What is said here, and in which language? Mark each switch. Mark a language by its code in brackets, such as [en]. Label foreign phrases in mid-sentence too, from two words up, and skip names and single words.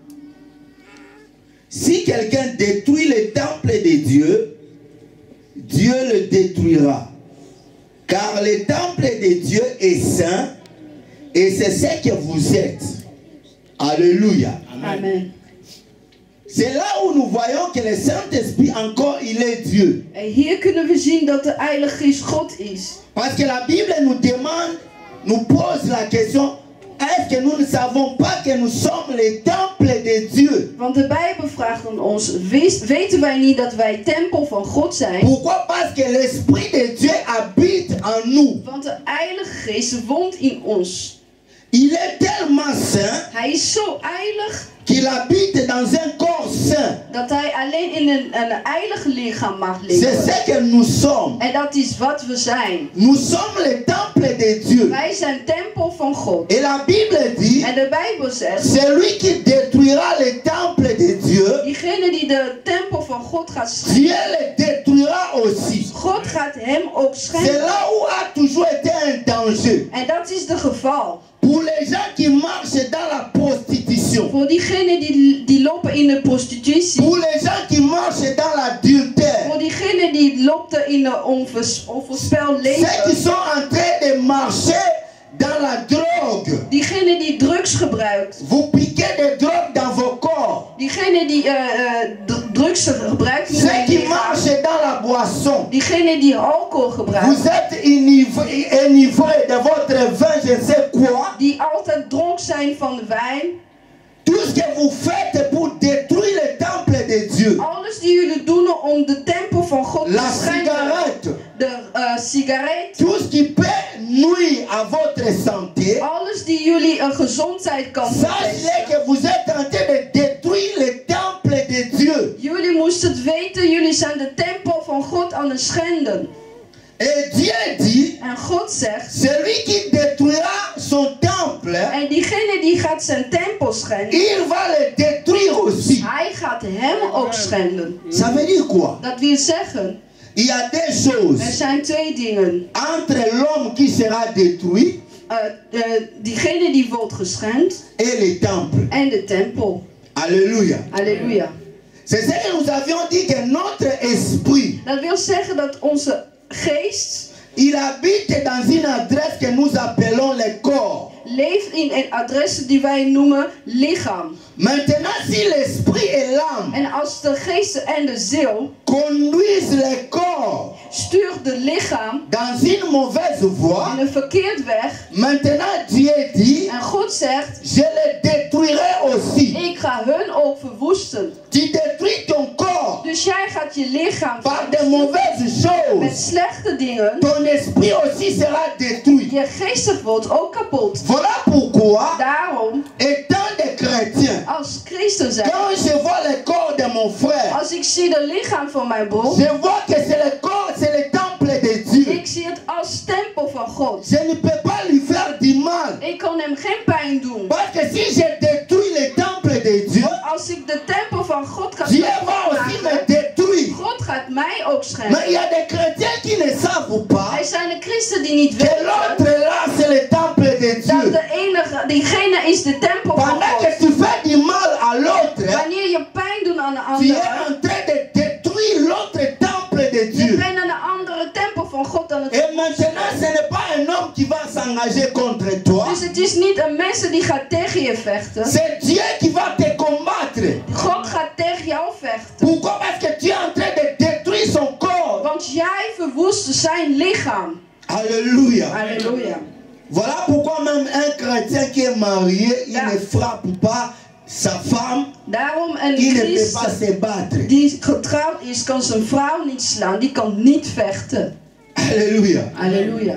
[fr] Si quelqu'un détruit le temple de Dieu, Dieu le détruira. Car le temple de Dieu est saint et c'est ce que vous êtes. » Alléluia. Amen. C'est là où nous voyons que le Saint-Esprit encore, il est Dieu. [nl] En hier kunnen we zien dat de Heilige Geest God is. [fr] Parce que la Bible nous demande, nous pose la question, est-ce que nous ne savons pas que nous sommes les temples de Dieu? [nl] Want de Bijbel vraagt aan ons, weten wij niet dat wij tempel van God zijn? [fr] Pourquoi? Parce que l'Esprit de Dieu habite en nous. [nl] Heilige Geest woont in ons. [fr] Il est tellement saint. [nl] Hij is zo heilig. [fr] Qu'il habite dans un corps saint. [nl] Dat hij alleen in een heilig lichaam mag [fr] C'est [nl] leven. [fr] ce que nous sommes. [nl] En dat is wat we zijn. [fr] Nous sommes le temple de Dieu. [nl] Wij zijn tempel van God. [fr] Et la Bible dit, [nl] En de Bijbel zegt, [fr] celui qui détruira le temple de Dieu, [nl] diegene die de tempel van God gaat [fr] Dieu [nl] schenden, [fr] le détruira aussi. [nl] God gaat hem ook [fr] C'est [nl] schenden. [fr] là où a toujours été un danger. [nl] En dat is de geval. [fr] Pour les gens qui marchent dans la prostitution. [nl] Voor diegenen die lopen in de prostitutie. [fr] Pour les gens qui marchent dans l'adultère. [nl] Voor diegenen die lopen in de onvoorspeld [fr] Ceux qui [nl] leven. [fr] sont en train de marcher dans la drogue. [nl] Diegenen die drugs gebruikt. [fr] Vous piquez des drogues dans vos corps. [nl] Diegenen die drugs gebruikt in [fr] Ceux [nl] hun [fr] qui [nl] lichaam. [fr] marchent dans la boisson. [nl] Diegenen die alcohol gebruikt. [fr] Vous êtes enivrés de votre vin, je ne sais quoi. [nl] Die altijd dronk zijn van de wijn. [fr] Tout ce que vous faites pour détruire le temple de Dieu. [nl] Alles die jullie doen om de tempel van God [fr] La [nl] te schenden. [fr] cigarette. [nl] De sigaret. [fr] Tout ce qui peut nuire à votre santé. [nl] Alles die jullie gezondheid kan [fr] Sachez [nl] verpesten. [fr] que vous êtes en train de détruire le temple de Dieu. [nl] Jullie moesten het weten, jullie zijn de tempel van God aan het schenden. [fr] Et Dieu dit, [nl] En God zegt, [fr] celui qui détruira son temple, [nl] en diegene die gaat zijn tempel schenden, [fr] il va le détruire aussi. [nl] hij gaat hem ook schenden. [fr] Ça veut dire quoi? [nl] Dat wil zeggen, [fr] Il y a deux choses [nl] er zijn twee dingen. [fr] entre l'homme qui sera détruit [nl] Diegene die wordt geschend [fr] et le temple. [nl] en de tempel. [fr] Alléluia. [nl] Halleluja. [fr] C'est ce que nous avions dit que notre esprit, [nl] Dat wil zeggen dat onze geest [fr] il habite dans une adresse que nous appelons le corps. [nl] leeft in een adres die wij noemen lichaam. [fr] Maintenant, si l'esprit et l'âme [nl] En als de geest en de ziel [fr] conduisent le corps [nl] stuurt de lichaam [fr] dans une mauvaise voie, [nl] in een verkeerd weg. [fr] maintenant Dieu dit, [nl] En God zegt, [fr] je le détruirai aussi. [nl] ik ga hun ook verwoesten. [fr] Tu détruis ton corps [nl] Dus jij gaat je lichaam [fr] par de [nl] verwoesten [fr] mauvaises [nl] met [fr] choses. [nl] slechte dingen. [fr] Ton esprit aussi sera détruit. [nl] Je geestig wordt ook kapot. [fr] Voilà pourquoi, [nl] Daarom, [fr] étant des chrétiens, [nl] als christen zijn, [fr] quand je vois le corps de mon frère, [nl] als ik zie de lichaam van mijn broer, [fr] je vois que c'est le corps, c'est le temple de Dieu. [nl] ik zie het als tempel van God. [fr] Je ne peux pas lui faire du mal. [nl] Ik kan hem geen pijn doen. [fr] Parce que si je détruis le temple de Dieu, [nl] Als ik de tempel van God ga [fr] Dieu va aussi me [nl] maken, [fr] détruire. [nl] God gaat mij ook [fr] Mais [nl] schenden. [fr] il y a des chrétiens qui ne savent pas [nl] Er zijn de christen die niet [fr] que [nl] weten [fr] l'autre là, c'est le temple de [nl] dat [fr] Dieu. [nl] de enige, diegene is de tempel van [fr] Pendant [nl] God. [fr] que tu fais du mal à l'autre, [nl] Wanneer je pijn doet aan de [fr] tu es [nl] andere, [fr] en train de détruire l'autre temple de [nl] je [fr] Dieu. [nl] bent aan de andere tempel van God aan het [fr] Et maintenant, ce n'est pas un homme qui va s'engager contre toi. [nl] Dus het is niet een mens die gaat tegen je vechten. [fr] C'est Dieu qui va te combattre. [nl] God gaat tegen jou vechten. [fr] Pourquoi? Parce que tu es en train de détruire son corps. [nl] Want jij verwoest zijn lichaam. [fr] Alléluia. [nl] Halleluja. [fr] Voilà pourquoi même un chrétien qui est marié, il ne frappe pas sa femme. [nl] Daarom een [fr] Il ne peut pas [nl] christen [fr] se battre. [nl] die getrouwd is, kan zijn vrouw niet slaan. Die kan niet vechten. [fr] Alléluia. [nl] Halleluja.